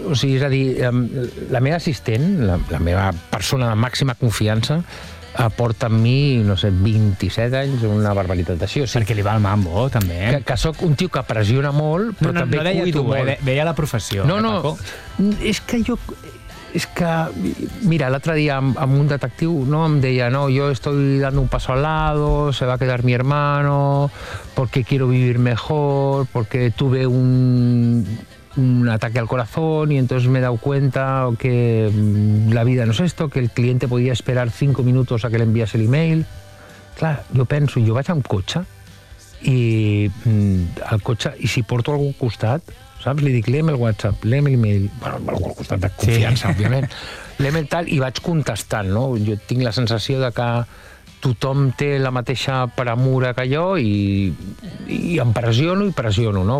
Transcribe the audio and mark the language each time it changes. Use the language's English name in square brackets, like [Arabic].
[Catalan] O sigui, és a dir, la meva assistent, la meva persona de màxima confiança, porta amb mi, no sé, 27 anys una barbaritat d'així. O sigui, perquè li va el mambo, també. Que sóc un tio que pressiona molt, però també cuido molt. No, deia tu, veia la professió. No, és que jo... És que, mira, l'altre dia amb un detectiu, no, em deia, no, [Spanish] yo estoy dando un paso al lado, se va a quedar mi hermano, porque quiero vivir mejor, porque tuve un ataque al corazón y entonces me he dado cuenta que la vida no es esto, que el cliente podía esperar 5 minutos a que le envíes el email. [Catalan] Clar, jo penso, jo vaig amb cotxe i si porto algú al costat, saps? Li dic, lem el WhatsApp, lem el mail... Bueno, algú al costat de confiança, sí, òbviament. Lem el tal i vaig contestant, no? Jo tinc la sensació de que tothom té la mateixa premura que jo i em pressiono i pressiono, no?